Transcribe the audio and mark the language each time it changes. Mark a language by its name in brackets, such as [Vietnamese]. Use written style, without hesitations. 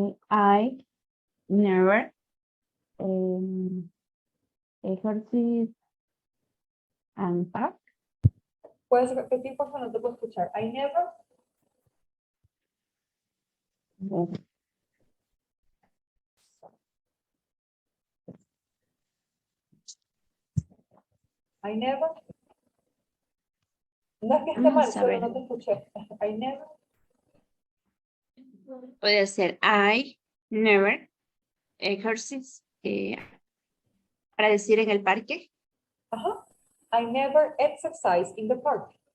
[English] I never exercise and park. [Spanish] ¿Puedes repetir, por favor? No te puedo escuchar. [English] I never. I never. [Spanish] No es que esté mal, Vamos a solo ver. no te escuché. [English] I never. [Spanish] Puede ser [English] I never exercise [Spanish] para decir en el parque. Ajá. [English] I never exercise in the park.